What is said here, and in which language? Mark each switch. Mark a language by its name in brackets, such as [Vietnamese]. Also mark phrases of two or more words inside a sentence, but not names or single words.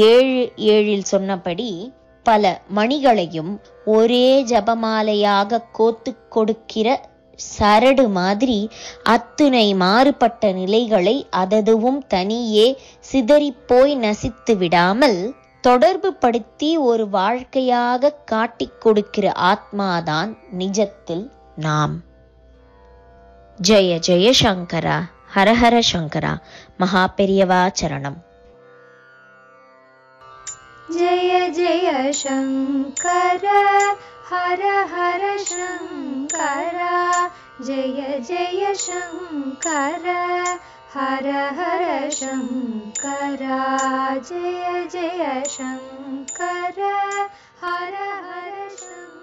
[Tamil] 7:7 சொன்னபடி பல மணிகளையும் ஒரே ஜபமாலையாக கோத்து கொடுக்கிற சரடு மாதிரி அத்துணை மாறுபட்ட நிலைகளை அததுவும் தனியே சிதறிப்போய் நசித்து விடாமல் தொடர்பு படுத்தி ஒரு வாழ்க்கையாக காட்டிக் கொடுக்கிற ஆத்மாதான் நிஜத்தில் நாம். [Sanskrit] जय जय शङ्करा, हरहर शङ्करा, [Tamil] மகா பெரியவா சரணம். [Sanskrit] जय जय शङ्कर हर हर शङ्करा, जय जय शङ्कर हर हर शङ्करा, जय जय शङ्कर हर हर शङ्करा.